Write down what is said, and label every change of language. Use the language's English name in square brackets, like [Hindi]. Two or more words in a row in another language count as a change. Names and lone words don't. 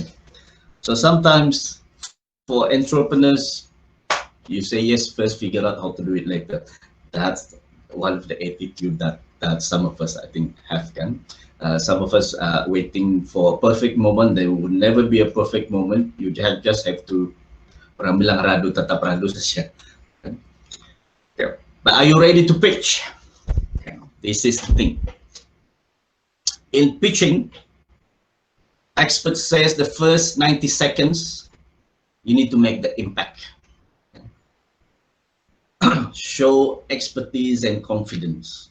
[English] So sometimes for entrepreneurs, you say yes first, figure out how to do it later. That's one of the attitude that some of us I think have. Some of us are waiting for a perfect moment. There will never be a perfect moment. You just have to. [Indonesian] Orang bilang radu tetap radu saja. [English] Okay. But are you ready to pitch? Okay. This is the thing. In pitching, expert says the first 90 seconds, you need to make the impact. Show expertise and confidence.